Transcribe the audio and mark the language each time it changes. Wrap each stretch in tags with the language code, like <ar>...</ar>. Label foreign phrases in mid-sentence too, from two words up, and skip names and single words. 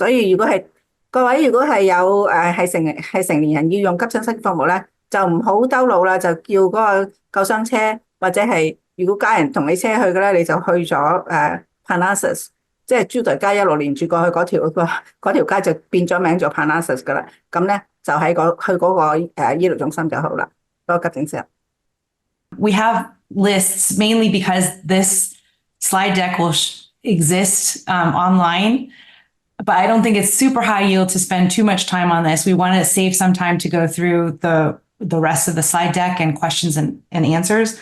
<yue>所以如果係各位如果係有係成年人要用急診室服務咧，就唔好兜路啦，就叫嗰個救傷車，或者係如果家人同你車去嘅咧，你就去咗Parnassus， 即係朱台街一路連住過去嗰條街就變咗名做 Parnassus 噶啦。咁咧就喺去嗰個醫療中心就好啦，嗰個急診室。</yue> <en>We have lists mainly because this slide deck will exist online, but I don't think it's super high yield to spend too much time on this. We want to save some time to go through the rest of the slide deck and questions and answers.</en>